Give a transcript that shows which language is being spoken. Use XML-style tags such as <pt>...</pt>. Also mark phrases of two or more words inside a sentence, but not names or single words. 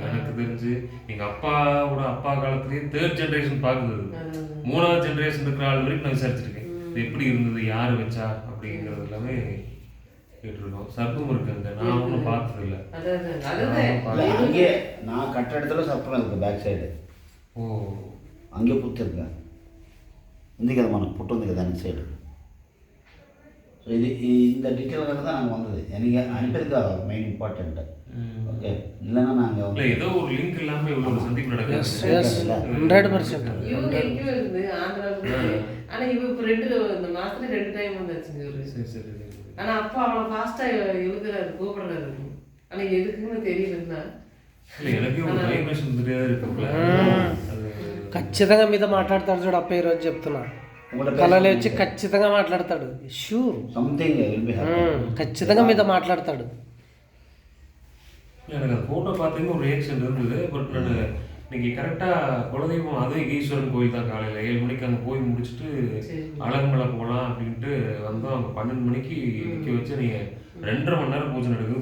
<ta>எனக்கு தெரிஞ்சு எங்கள் அப்பாவோட அப்பா காலத்துலேயே 3rd ஜென்ரேஷன் பார்க்குறது, 3வது ஜென்ரேஷன் இருக்கிற ஆள் வரைக்கும் நான் விசாரிச்சிருக்கேன். இது எப்படி இருந்தது, யார் வச்சா அப்படிங்கிறது எல்லாமே கேட்டிருக்கோம். சர்ப்பம் இருக்கு அங்கே, நான் ஒன்றும் பார்த்தது இல்லை. அங்கே நான் கட்டிடத்துல சர்ப்பம் இருக்கு பேக் சைடு. ஓ, அங்கே புத்து இருக்கு.</ta> <te>ఉంది మనకు పుట్టు ఉంది కదా అన్ని సైడ్. సో ఇది</te> <ta>இந்த டீட்டெயில் தான் நாங்கள் வந்தது. எனக்கு அனுப்பியிருக்கா</ta> <en>main important.</en> <ta>ஓகே, இல்லைன்னா நாங்கள் ஏதோ ஒரு லிங்க் இல்லாமல் இவ்வளோ ஒரு சந்திப்பு நடக்குது. 100% இவங்க எங்கேயோ இருந்து ஆந்திராவுக்கு. ஆனால் இவ இப்போ 2 மாதத்துல 2 டைம் வந்துச்சுங்க இவரு. சரி சரி சரி. ஆனால் அப்பா அவ்வளோ ஃபாஸ்ட்டாக எழுதுறாரு, கூப்பிடுறாரு. ஆனால் எதுக்குன்னு தெரியலன்னா இல்லை, எனக்கு ஒரு வைப்ரேஷன் தெரியாது இருக்குல்ல.</ta> <te>ఖచ్చితంగా మీతో మాట్లాడతాడు చూడు అప్ప ఈరోజు చెప్తున్నా. కళలో వచ్చి ఖచ్చితంగా మాట్లాడతాడు. షూర్ సంథింగ్ ఖచ్చితంగా మీతో మాట్లాడతాడు.</te> <ta>எனக்கு அந்த ஃபோட்டோ பார்த்தீங்கன்னா ஒரு ரியாக்ஷன் இருந்தது. பட் நான் இன்னைக்கு கரெக்டாக குலதெய்வம் அது ஈஸ்வரன் கோயில் தான். காலையில் 7 மணிக்கு அங்கே போய் முடிச்சுட்டு அழகுமலை போகலாம் அப்படின்ட்டு வந்தோம். அங்கே 12 மணிக்கு நிற்க வச்சு நீங்கள் 2.5 மணி நேரம் பூஜை நடக்குது.</ta>